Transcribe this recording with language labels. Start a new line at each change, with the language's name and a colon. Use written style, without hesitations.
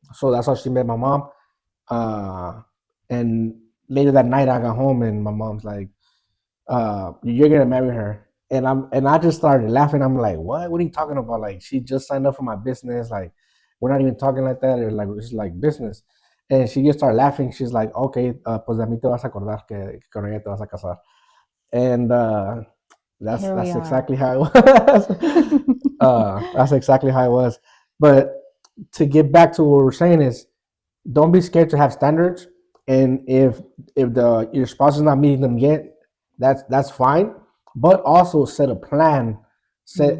English: So that's how she met my mom. Uh, and later that night, I got home, and my mom's like, you're gonna marry her. And I just started laughing. I'm like, what? What are you talking about? Like, she just signed up for my business. Like, we're not even talking like that, or like it's like business. And she just started laughing. She's like, okay,
Spanish: pues de mí te vas a acordar que con ella te vas a casar.
English: And Here we that's are. exactly how it was. That's exactly how it was. But to get back to what we're saying is, don't be scared to have standards. And if the your spouse is not meeting them yet, that's fine. But also set a plan, set